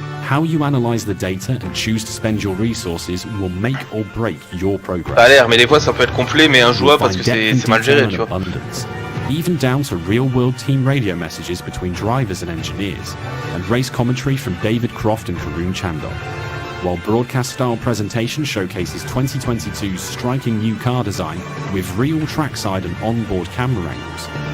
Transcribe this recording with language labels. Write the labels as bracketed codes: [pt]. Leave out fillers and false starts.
[en] How you analyze the data and choose to spend your resources will make or break your progress. [fr] Ça a l'air, mais des fois ça peut être complet mais injouable parce que c'est mal géré, tu vois. [en] Even down to real-world team radio messages between drivers and engineers, and race commentary from David Croft and Karun Chandok. While broadcast-style presentation showcases 2022's striking new car design with real trackside and onboard camera angles.